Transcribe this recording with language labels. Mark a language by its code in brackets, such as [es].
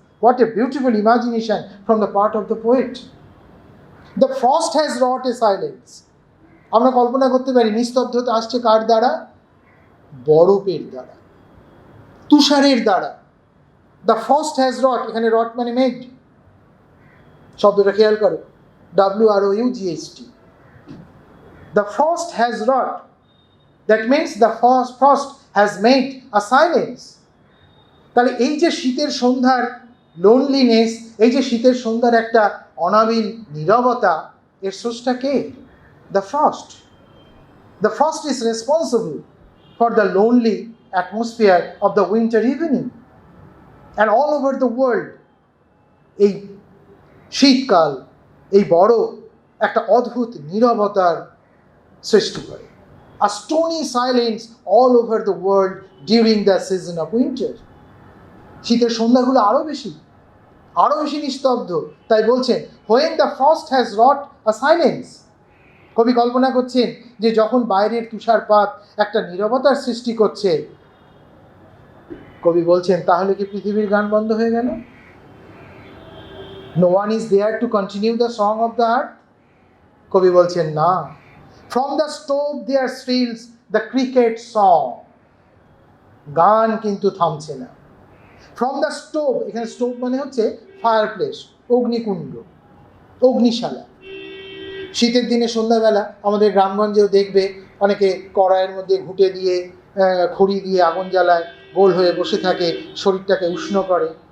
[en] What a beautiful imagination from the part of the poet. The frost has wrought a silence. [bn] আমরা কল্পনা করতে পারি নিস্তব্ধতা আসছে কার দ্বারা? বরফের দ্বারা, তুষারের দ্বারা। [en] the frost has wrought, [bn] এখানে রট মানে মেড, শব্দটা খেয়াল করো, WROUGHT। [en] The frost has wrought, that means the frost has made a silence. [bn] তাহলে এই যে শীতের সন্ধ্যার লোনলিনেস, এই যে শীতের সন্ধ্যার একটা অনাবিল নীরবতা, এর স্রষ্টা কে? [en] The frost. The frost is responsible for the lonely atmosphere of the winter evening. And all over the world, [bn] এই শীতকাল, এই বড় একটা অদ্ভুত নীরবতার সৃষ্টি করে। [en] A stony silence all over the world during the season of winter. [bn] শীতের সন্ধ্যাগুলো আরো বেশি নিস্তব্ধ। তাই বলছেন [en] when the frost has wrought a silence. [bn] কবি কল্পনা করছেন যে যখন বাইরের তুষারপাত একটা নীরবতার সৃষ্টি করছে, কবি বলছেন তাহলে কি পৃথিবীর গান বন্ধ হয়ে গেল? [en] No one is there to continue the song of the earth. [bn] কবি বলছেন না, [en] from the stove there thrills the cricket song. [bn] গান কিন্তু থামছে না। [en] from the stove, [bn] এখানে স্টোভ মানে হচ্ছে ফায়ার প্লেস, অগ্নিকুণ্ড, অগ্নিশালা। শীতের দিনে সন্ধ্যাবেলা আমাদের গ্রামগঞ্জেও দেখবে অনেকে কড়াইয়ের মধ্যে ঘুঁটে দিয়ে খড়ি দিয়ে আগুন জ্বালায়, গোল হয়ে বসে থাকে, শরীরটাকে উষ্ণ করে।